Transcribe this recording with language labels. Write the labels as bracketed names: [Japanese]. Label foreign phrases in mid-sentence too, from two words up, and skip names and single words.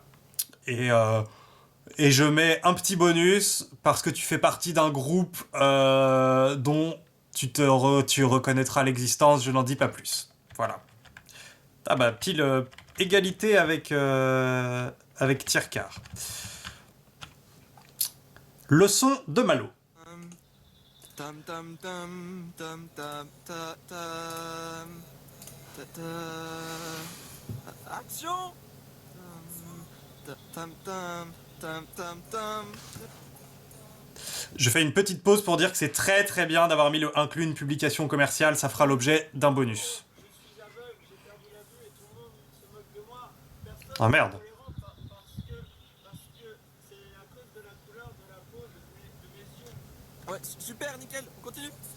[French] Et je mets un petit bonus, parce que tu fais partie d'un groupe dont tu reconnaîtras l'existence, je n'en dis pas plus. Voilà. Ah bah, pile égalité avec Tiercar. Leçon de Malo. Tam tam tam tam tam tam tam tam. Action. Tam tam tam tam tam. Je fais une petite pause pour dire que c'est très très bien d'avoir mis le inclus une publication commerciale, ça fera l'objet d'un bonus. Ah merde. Ouais, super, nickel, on continue.